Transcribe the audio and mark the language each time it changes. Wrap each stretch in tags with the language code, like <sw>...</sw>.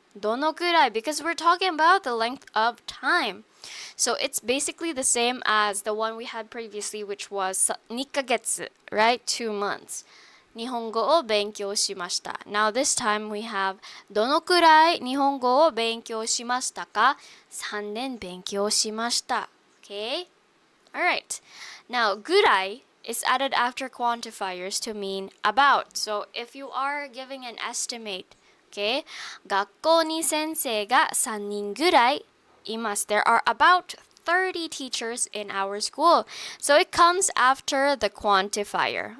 <en>どのくらい because we're talking about the length of time. So it's basically the same as the one we had previously, which was 2ヶ月, right? 2 months.</en> <ja>日本語を勉強しました.</ja> <en>Now this time we have</en> <ja>どのくらい日本語を勉強しましたか? 3年勉強しました.Okay? Alright.</ja> <en>Now ぐらい is added after quantifiers to mean about. So if you are giving an estimate, okay?</en> <ja>学校に先生が3人ぐらいいます.</ja> <en>There are about 30 teachers in our school. So it comes after the quantifier.</en>